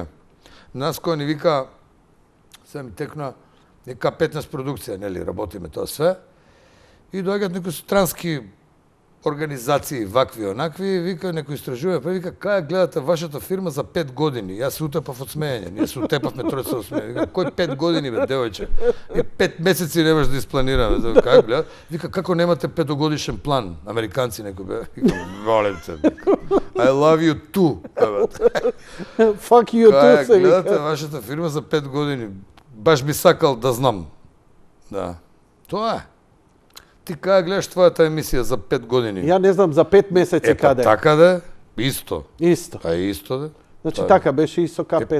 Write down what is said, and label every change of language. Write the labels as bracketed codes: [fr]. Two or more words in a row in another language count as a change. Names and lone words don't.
[mk] Нас кој ни вика, се ми текна, нека 15 продукција, нели, работиме тоа све, и доаѓаат некои странски организации, вакви, онакви, вика, некој истражува, па вика, кај гледате вашата фирма за 5 години? Јас се утепав од смеење, ние се утепавме тројца од смеење. Вика, кој 5 години, бе, девојче? И 5 месеци не може да испланираме. Кај гледат? Вика, како немате 5-годишен план? Американци некој бе. Вика, [sr] волем те. [en] I love you too. Fuck you too, [mk] Кај се гледате вика. вашата фирма за 5 години? Баш би сакал да знам. Да. Тоа е. Ти кај гледаш твојата емисија за 5 години? Ја не знам за 5 месеци Па каде. така да, исто. Исто. А исто да. Значи Тоа е. така беше и со К15.